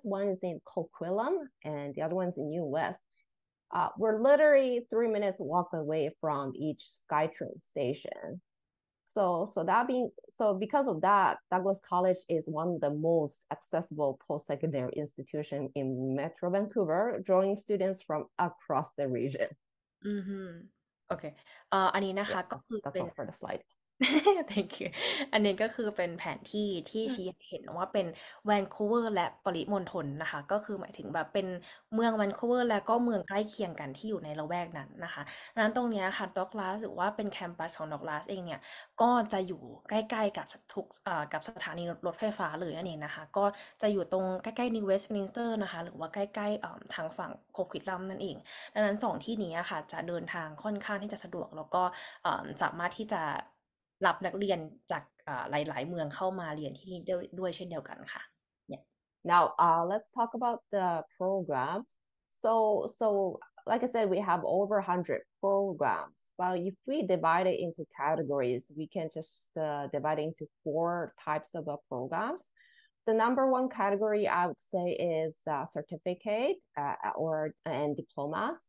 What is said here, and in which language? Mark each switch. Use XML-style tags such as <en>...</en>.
<en>One is in Coquitlam, and the other one's in US. We're literally 3 minutes walk away from each SkyTrain station. So because of that, Douglas College is one of the most accessible post-secondary institution in Metro Vancouver, drawing students from across the region.</en> <th>อือฮึโอเคอันนี้นะคะ</th> <en>Yeah,</en> <th>ก็คือ</th> <en>that's</en> <th>เป็น</th> <en>all for the slide. thank you</en> <th>อันนี้ก็คือเป็นแผนที่ที่ชี้ให้เห็นว่าเป็นแวนคูเวอร์และปริมณฑลนะคะก็คือหมายถึงแบบเป็นเมืองแวนคูเวอร์และก็เมืองใกล้เคียงกันที่อยู่ในละแวกนั้นนะคะดังนั้นตรงเนี้ยค่ะด็อกลาสหรือว่าเป็นแคมปัสของด็อกลาสเองเนี่ยก็จะอยู่ใกล้ๆกับทุก กับสถานีรถไฟฟ้าเลยนั่นเองนะคะก็จะอยู่ตรงใกล้ๆนิวเวสต์มินสเตอร์นะคะหรือว่าใกล้ๆทางฝั่งโคควิดลัมนั่นเองดังนั้นสองที่นี้ค่ะจะเดินทางค่อนข้างที่จะสะดวกแล้วก็สามารถที่จะรับนักเรียนจาก หลายๆเมืองเข้ามาเรียนที่นี่ด้วยเช่นเดียวกันค่ะเนี่ย</th> <en>Now, let's talk about the programs. So like I said, we have over 100 programs. Well, if we divide it into categories, we can just divide it into four types of programs. The number one category I would say is certificate and diplomas.</en>